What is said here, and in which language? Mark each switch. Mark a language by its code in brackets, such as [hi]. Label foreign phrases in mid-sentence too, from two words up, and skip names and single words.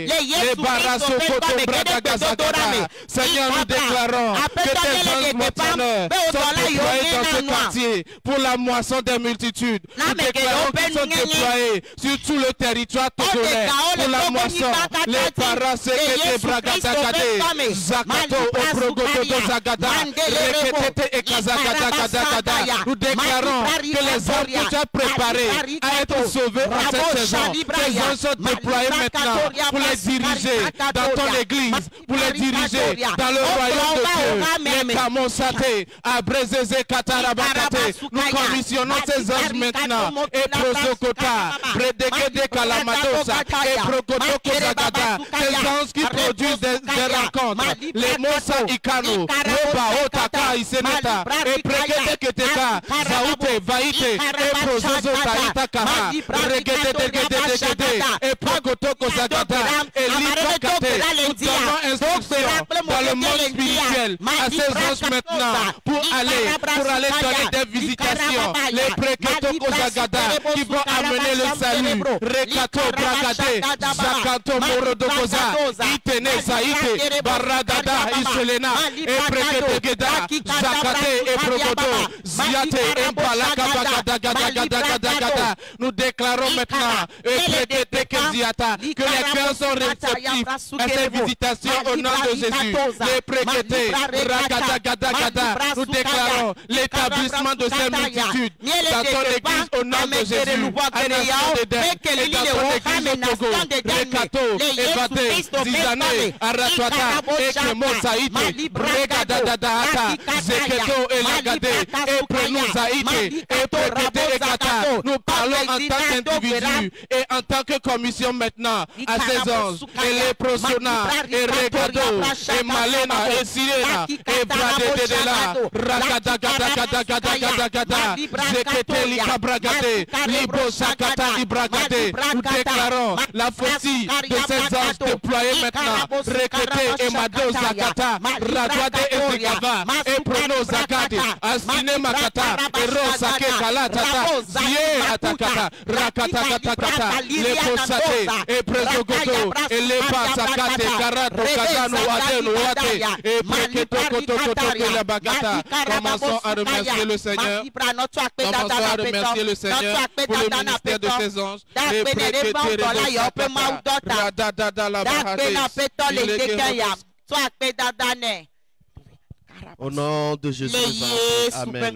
[fr] Les barassos Seigneur, nous déclarons que tes anges moissonneurs sont déployés dans ce quartier pour la moisson des multitudes. Nous déclarons qu'ils sont déployés sur tout le territoire togolais pour la moisson. Les parassos et Bragadagade, Zakato, Oprogoto de Zagada, Rekete et Kazagada. Nous déclarons que les hommes que tu as préparés à être sauvés en cette saison, ces hommes sont déployés maintenant pour les diriger dans ton église, pour les diriger dans le royaume de Dieu. Les Kamosate, Abrezeze Katarabakate, nous commissionnons ces anges maintenant. Et Prosokota, Bredegede Kalamadosa, et Prokotoko Zagada, ces anges qui produisent des rencontres. Les Mosa Ikano, Roba, Otaka, Iseneta, et Prekete Keteka, Zaute, Vaite, et Prozozo Taitakaha, Regede, et Prokotoko Zagada, et Likakate. Nous donnons instruction dans le monde spirituel à ces anges maintenant pour aller donner des visitations. Les Prekotoko Zagada qui vont amener le salut. Rekato Bragade, Zakato Morodokoza, Itene Saite, Baradada, Iselena, et Prekegeda, Zakate et Progodo, Ziate, Empalaka Bagada. Nous déclarons maintenant, que les cœurs sont réceptifs à ces visitations au nom de Jésus. Les Prekete, Ragadagada, nous déclarons l'établissement de ces multitudes dans ton église au nom de Jésus. À Nation d'Éden et dans ton église au Togo, Rekato, Evate, Zizane, Aratwata, Ekemo Saïte, Bregadadadata, Zeketo et Lagade, et Prenou Saïte, et Prekete et Kata. Nous parlons en tant qu'individu et en tant que commission maintenant à ces anges, et les Prosona, et Regado, et Malena, et Sirena, et Bradedela, Rakadagadagada, Zekete Likabragade, Libo Sakata Ibragade. Nous déclarons la faucille de ces anges déployés maintenant. Rekete et Mado Zakata, Radwade et Zegava, et Prono Zakade, Asine Makata, et Rosake Kalatata, Zie Atakata, Rakata, les Posate, et Prezogoto, et les Pasakate, Karato, Kazano, Wadeno, Wate, et Preketo, Koto, et la Bagata. Commençons à remercier le Seigneur. Commençons à remercier le Seigneur pour le ministère de ses anges. Et Prekete, au nom de Jésus, amen.